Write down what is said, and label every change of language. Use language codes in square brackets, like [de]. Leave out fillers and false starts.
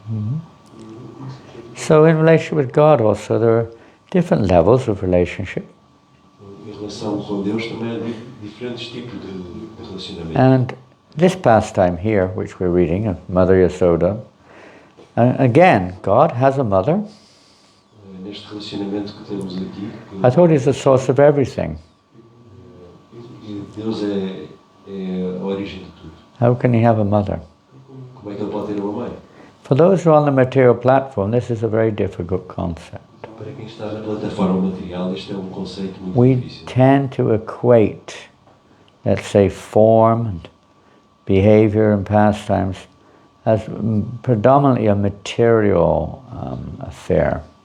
[en] Mm-hmm. So in relation with God also, there are different levels of relationship. [pt] Em relação com Deus também há diferentes tipos de relacionamento. [en] And this pastime here, which we're reading, of Mother Yasoda, again, God has a mother. [pt] Neste relacionamento que temos aqui, [en] I thought he's the source of everything. [pt] Deus é a origem de tudo. [en] How can he have a mother? [pt] Como é que ele pode ter uma mãe? [en] For those who are on the material platform, this is a very difficult concept. [pt] Para quem está na plataforma material, este é um conceito muito [en] We [pt] difícil. [en] tend to equate, let's say, form and behavior and pastimes as predominantly a material affair.